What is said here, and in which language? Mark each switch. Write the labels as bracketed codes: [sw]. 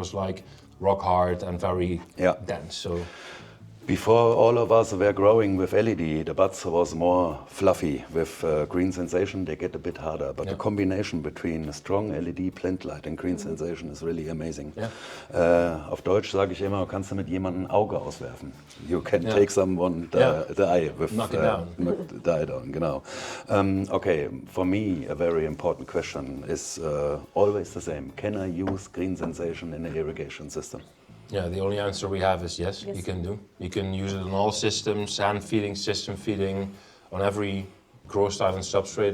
[en] It was like rock hard and very dense. So. Before all of us were growing with LED, the buds was more fluffy. With green sensation, they get a bit harder. But the combination between a strong LED plant light and green sensation is really amazing. [de] Auf Deutsch sage ich immer, kannst du mit jemandem ein Auge auswerfen. [en] You can take someone the eye with knock it down. The eye down, [de] genau. [en] Okay, for me, a very important question is always the same. Can I use green sensation in an irrigation system? Yeah, the only answer we have is yes, you can do. You can use it on all systems, sand feeding, system feeding, on every grow style and substrate.